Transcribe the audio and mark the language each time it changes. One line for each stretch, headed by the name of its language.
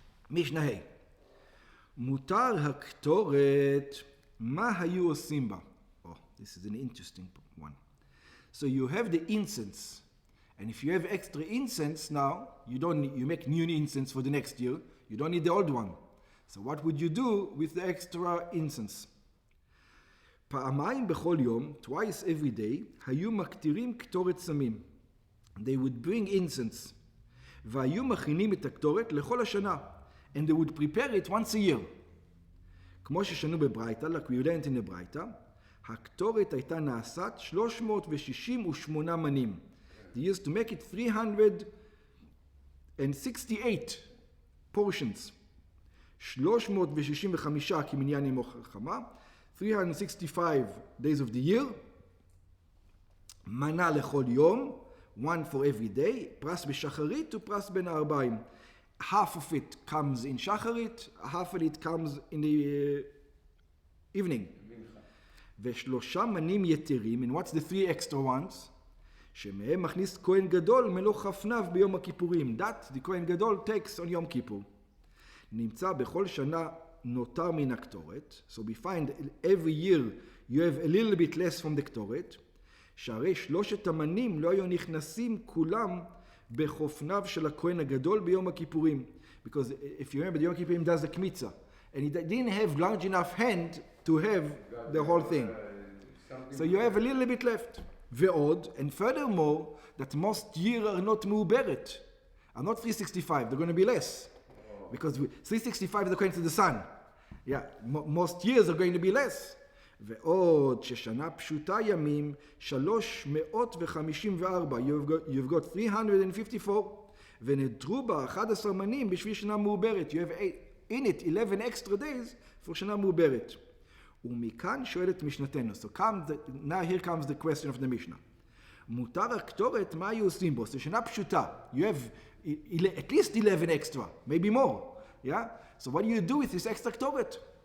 Hebrew: משנה ה' מותר הקטורת, מה היו עושים בה?
English: Oh, this is an interesting one. So you have the incense, and if you have extra incense now, you make new incense for the next year, you don't need the old one. So what would you do with the extra incense?
Hebrew: פעמיים בכל יום,
English: twice every day,
Hebrew: היו מקטירים קטורת סמים.
English: They would bring incense.
Hebrew: והיו מכינים את הקטורת לכל השנה.
English: And they would prepare it once a year.
Hebrew: כמו ששנו בברייתא,
English: like we learned in the
Hebrew: ברייתא, הקטורת הייתה נעשת 368 מנים.
English: They used to make it 368 portions.
Hebrew: 365 כמניין ימי חמה,
English: 365 days of the year,
Hebrew: מנה לכל יום,
English: one for every day,
Hebrew: פרס בשחרית ופרס בין הערביים.
English: Half of it comes in shacharit, half of it comes in the evening.
Hebrew: ושלושה מנים יתרים,
English: and what's the three extra ones?
Hebrew: שמהם מכניס כהן גדול מלוא חפניו ביום הכיפורים.
English: That the כהן גדול takes on יום כיפור.
Hebrew: נמצא בכל שנה נותר מן הקטורת.
English: So we find every year you have a little bit less from the קטורת.
Hebrew: שהרי שלושת המנים לא היו נכנסים כולם בחופניו של הכהן הגדול ביום הכיפורים.
English: Because if you remember, the Yom Kippurim does the kmitza. And he didn't have large enough hand to have the whole thing. So you have a little bit left.
Hebrew: ועוד,
English: and furthermore, that most years are not מעוברת. Are not 365, they're going to be less. Because 365 is according to the sun. Yeah, most years are going to be less.
Hebrew: ועוד ששנה פשוטה ימים 354,
English: you've got 354,
Hebrew: ונדרו בה 11 מנים בשביל שנה מעוברת.
English: You have in it 11 extra days for
Hebrew: שנה מעוברת. ומכאן שואלת משנתנו.
English: So now here comes the question of the Mishnah.
Hebrew: מותר הקטורת, מה היו עושים בו? זה שנה פשוטה.
English: You have at least 11 extra, maybe more. Yeah? So what do you do with this extra קטורת?